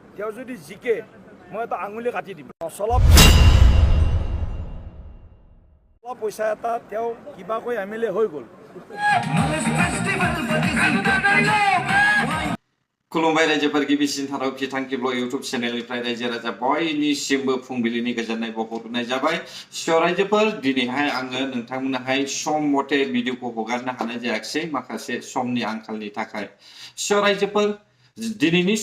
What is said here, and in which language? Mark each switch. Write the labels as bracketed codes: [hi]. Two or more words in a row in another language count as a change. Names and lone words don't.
[as] তেওঁ যদি জিকে মই এটা আঙুলি কাটি দিম অলপ পইচা এটা তেওঁ কিবাকৈ এমএলএ হৈ গ'ল [brx] खुलुमबाय रायजोफोर गिबिसिन थाराव बिथांखिब्ल इउटुब चेनेलनिफ्राय रायजो राजा बयनिसिमबो फुंबिलिनि गोजोननाय बावहरनाय जाबाय रायजोफोर दिनैहाय आङो नोंथांमोनहाय सम मथे भिडिअखौ हगारनो हानाय जायाखिसै माखासे समनि आंखालनि थाखाय रायजोफोर दिनैनि